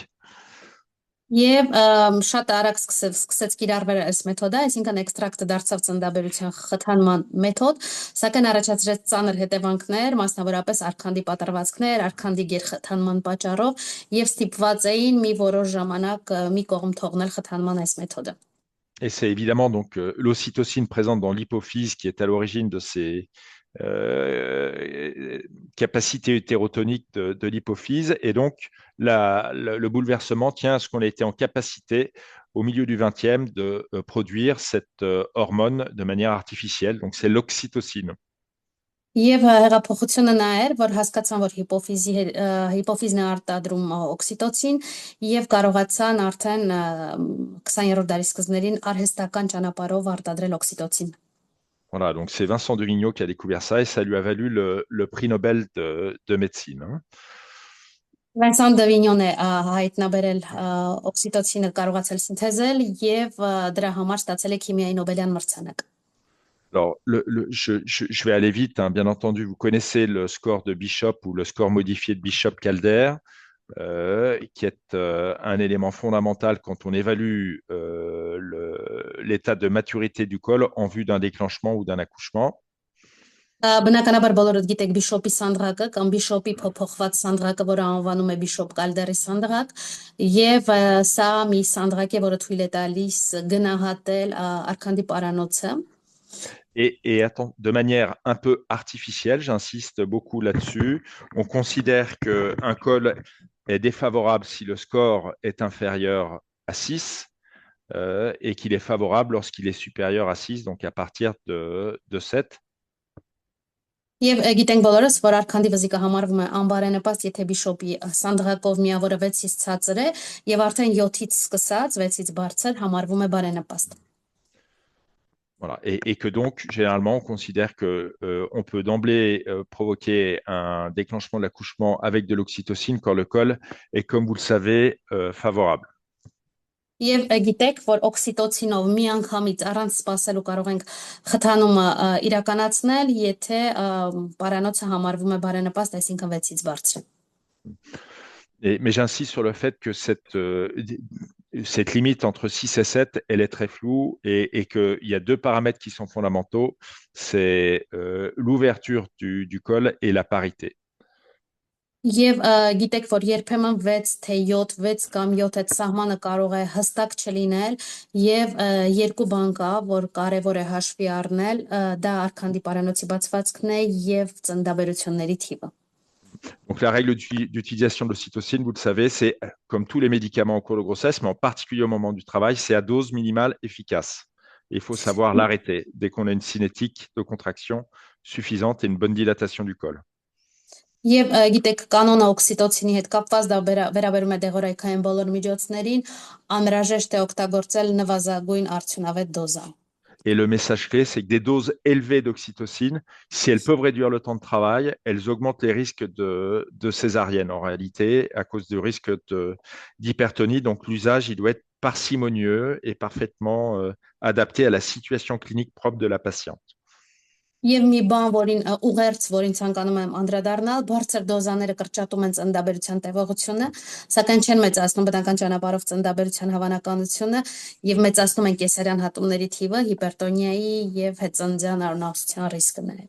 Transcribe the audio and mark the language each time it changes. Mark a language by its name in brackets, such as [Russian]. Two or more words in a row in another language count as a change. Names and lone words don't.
[Armenian] Եվ շատ արագ սկսեց կիրառվել այս մեթոդը, այսինքն էքստրակտը դարձավ ծննդաբերության խթանման մեթոդ, սակայն առաջացրեց ծանր հետևանքներ, մասնավորապես արքանդի պատրվածքներ, արքանդի գերխթանման պատճառով, եւ ստիպված էին մի որոշ ժամանակ մի կողմ թողնել խթանման այս մեթոդը։ [French] Et c'est évidemment donc l'ocytocine présente dans l'hypophyse qui est à l'origine de ces capacité hétérotonique de l'hypophyse, et donc le bouleversement tient à ce qu'on ait été en capacité au milieu du 20e de produire cette hormone de manière artificielle, donc c'est l'oxytocine. [Armenian] Եվ հեղափոխությունը նա էր, որ հասկացան, որ հիպոֆիզն է արտադրում օքսիտոցին, եւ կարողացան արդեն 20-րդ դարի սկզբներին արհեստական ճանապարհով արտադրել օքսիտոցին։ [French] Voilà, donc c'est Vincent de Vigneault qui a découvert ça, et ça lui a valu le prix Nobel de médecine. [Armenian] Vincent de Vignon է հայտնաբերել օքսիտոցինը կարողացել սինթեզել եւ դրա համար ստացել է քիմիայի Նոբելյան մրցանակ։ [French] Alors, je vais aller vite, hein. Bien entendu, vous connaissez le score de Bishop ou le score modifié de Bishop-Calder, qui est un élément fondamental quand on évalue l'état de maturité du col en vue d'un déclenchement ou d'un accouchement. [Armenian] Բնականաբար բոլորդ գիտեք Բիշոպի սանդղակը կամ Բիշոպի փոփոխված սանդղակը, որը անվանում է Բիշոպ-Կալդերի սանդղակ, եւ սա մի սանդղակ է, որը թույլ է տալիս գնահատել արքանդի պարանոցը։ [French] Et de manière un peu artificielle, j'insiste beaucoup là-dessus, on considère qu'un col est défavorable si le score est inférieur à 6 et qu'il est favorable lorsqu'il est supérieur à 6, donc à partir de 7. [Armenian] Եվ գիտենք բոլորս, որ արքանդի վզիկը համարվում է անբարենպաստ, եթե բիշոպի սանդղակով միավորը 6-ից ցածր է, եւ արդեն 7-ից սկսած, 6-ից բարձր համարվում է բարենպաստ։ [French] Voilà. Et que donc, généralement, on considère que on peut d'emblée provoquer un déclenchement de l'accouchement avec de l'oxytocine quand le col est, comme vous le savez, favorable. [Armenian] Եվ գիտեք, որ օքսիտոցինով միանգամից առանց սպասելու կարող ենք խթանումը իրականացնել, եթե պարանոցը համարվում է բարենպաստ, այսինքն 6-ից բարձր։ [French] Mais j'insiste sur le fait que cette limite entre 6 et 7, elle est très floue et qu'il y a deux paramètres qui sont fondamentaux, c'est l'ouverture du col et la parité. [Armenian] Եվ գիտեք, որ երբեմն 6, թե 7, 6 կամ 7 այդ սահմանը կարող է հստակ չլինել եւ երկու բան կա, որ կարեւոր է հաշվի առնել, դա արքանդի պարանոցի բացվածքն է եւ ծննդաբերությունների թիվը։ [French] Donc la règle d'utilisation de l'ocytocine, vous le savez, c'est comme tous les médicaments au cours de grossesse, mais en particulier au moment du travail, c'est à dose minimale efficace. Et il faut savoir l'arrêter dès qu'on a une cinétique de contraction suffisante et une bonne dilatation du col. [Armenian] Եվ գիտեք, կանոնը օքսիտոցինի հետ կապված դա վերաբերում է դեղորայքային բոլոր միջոցներին, անհրաժեշտ է օգտագործել նվազագույն արդյունավետ դոզա։ [French] Et le message clé, c'est que des doses élevées d'oxytocine, si elles peuvent réduire le temps de travail, elles augmentent les risques de césarienne en réalité, à cause du risque d'hypertonie. Donc l'usage, il doit être parcimonieux et parfaitement adapté à la situation clinique propre de la patiente. [Armenian] Եվ մի բան, որին ուղերձ, որին ցանկանում եմ անդրադառնալ, բարձր դոզաները կրճատում են ծննդաբերության տևողությունը, սակայն չեն մեծացնում բնական ճանապարհով ծննդաբերության հավանականությունը եւ մեծացնում են կեսարյան հատումների թիվը, հիպերտոնիայի եւ հետծննդյան արունահոսության ռիսկները։